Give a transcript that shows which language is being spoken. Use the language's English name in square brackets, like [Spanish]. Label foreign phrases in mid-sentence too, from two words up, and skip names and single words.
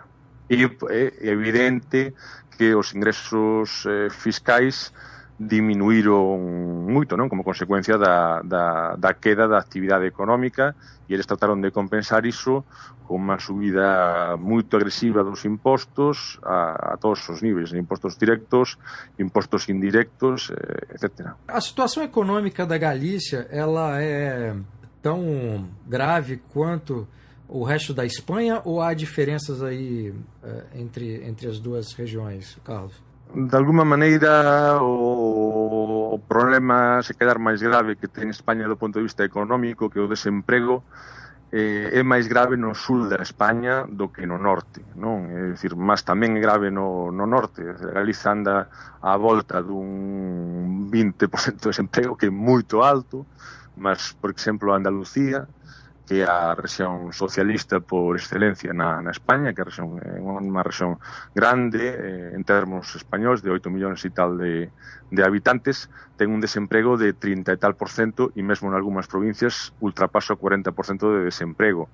[Galician] E é evidente que os ingresos fiscais diminuíron moito, non? Como consecuencia da queda da actividade económica, e eles trataron de compensar iso con unha subida moito agresiva dos impostos a todos os níveis, impostos directos, impostos indirectos, etc. [Portuguese] A situação econômica da Galícia, ela é tão grave quanto o resto da Espanha, ou há diferenças aí entre as duas regiões, Carlos? [Galician] De alguma maneira, o problema, se quedar máis grave que ten España do ponto de vista económico, que o desemprego, é máis grave no sul da España do que no norte, non? É dicir, mas tamén é grave no norte. Galiza anda á volta dun 20% de desemprego, que é moito alto, mas, por exemplo, Andalucía, que é a rexión socialista por excelencia na España, que é unha rexión grande en termos españoles, de 8 millóns e tal de habitantes, ten un desemprego de 30 e tal %, e mesmo en algunhas provincias ultrapasa o 40% de desemprego.